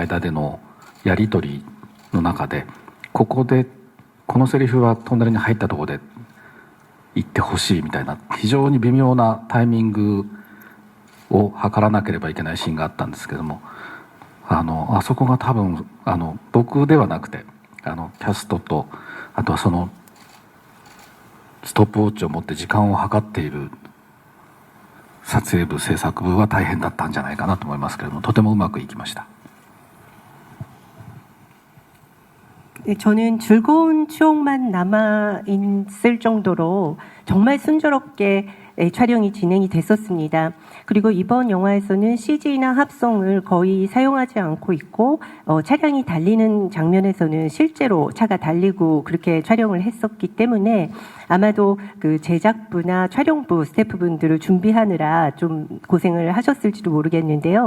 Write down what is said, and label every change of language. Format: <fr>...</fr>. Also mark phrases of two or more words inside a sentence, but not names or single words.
<ja>間でのやり取りの中で、このセリフはトンネルに入ったところで言ってほしいみたいな非常に微妙なタイミングを測らなければいけないシーンがあったんですけども、あそこが多分僕ではなくてキャストと、あとはそのストップウォッチを持って時間を計っている撮影部制作部は大変だったんじゃないかなと思いますけれども、とてもうまくいきました。</ja> <ko>네, 저는 즐거운 추억만 남아있을 정도로 정말 순조롭게 촬영이 진행이 됐었습니다. 그리고 이번 영화에서는 CG나 합성을 거의 사용하지 않고 있고 차량이 달리는 장면에서는 실제로 차가 달리고 그렇게 촬영을 했었기 때문에 아마도 그 제작부나 촬영부 스태프분들을 준비하느라 좀 고생을 하셨을지도 모르겠는데요.</ko>